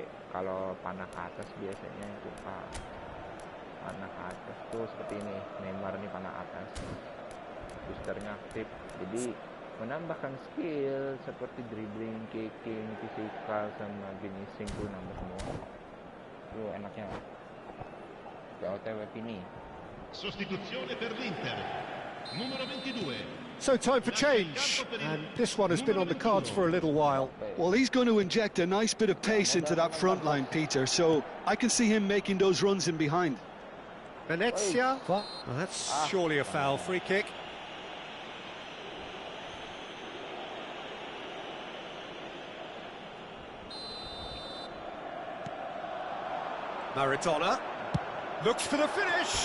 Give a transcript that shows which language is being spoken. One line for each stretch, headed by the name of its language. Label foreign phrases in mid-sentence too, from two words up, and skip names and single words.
Indonesian: Kalau panah ke atas biasanya itu A. Panah ke atas tuh seperti ini. Neymar nih panah atas. Boosternya aktif, jadi menambahkan skill seperti
English: dribbling, kicking, physical
Indonesian: sama finishing tuh nambah semua. Tuh enaknya. che OTW Pini.
Italian: Sostituzione per l'Inter. Numero 22.
English: So time for change, and this one has been on the cards for a little while. Well, he's going to inject a nice bit of pace into that front line, Peter, so I can see him making those runs in behind. Venezia, well, that's surely a foul. Free kick. Maradona looks for the finish.